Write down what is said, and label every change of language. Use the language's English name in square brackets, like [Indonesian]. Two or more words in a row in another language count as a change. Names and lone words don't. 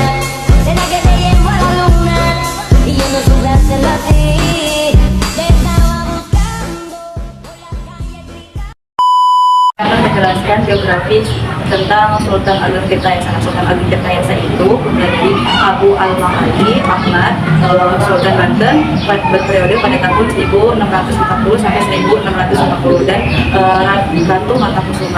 [Spanish] Será que te llevo a la luna y yo no supe hacerlo así. Te estaba buscando por la calle gritando. [Indonesian] Akan menjelaskan biografi tentang Sultan Ageng Tirtayasa. Sultan Ageng Tirtayasa itu dari Abu Al-Mahali Ahmad, Sultan Banten, berperiode pada tahun 1640 sampai 1650 dan Ratu Matakusuma.